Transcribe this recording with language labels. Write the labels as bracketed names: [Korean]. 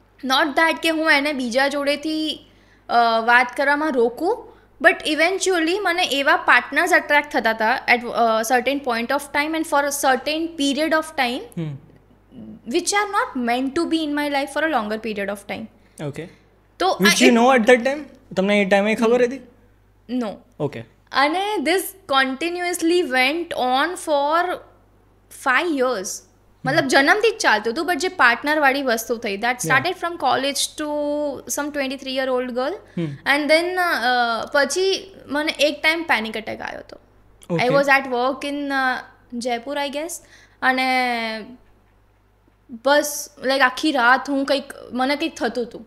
[English] not that [Gujarati] કે હું એને બીજા જોડેથી વાત કરવામાં રોકું, [English] but eventually [Gujarati] મને એવા પાર્ટનર્સ અટ્રેક્ટ થતા હતા [English] At certain point of time and for a certain period of time which are not meant to be in my life for a longer period of time. Okay. So which you know at that time? [Gujarati] તમને એ ટાઈમે ખબર હતી? [English] No. Okay. અને this continuously went on for 5 years. [Gujarati] મતલબ જન્મથી જ ચાલતું હતું, બટ જે પાર્ટનરવાળી વસ્તુ થઈ [English] That started from college to some 23-year-old girl. [Gujarati] And then પછી મને એક ટાઈમ પેનિક અટેક આવ્યો હતો. [English] I was at work in Jaipur I guess. [Gujarati] અને બસ લાઈક આખી રાત હું મને કંઈક થતું હતું.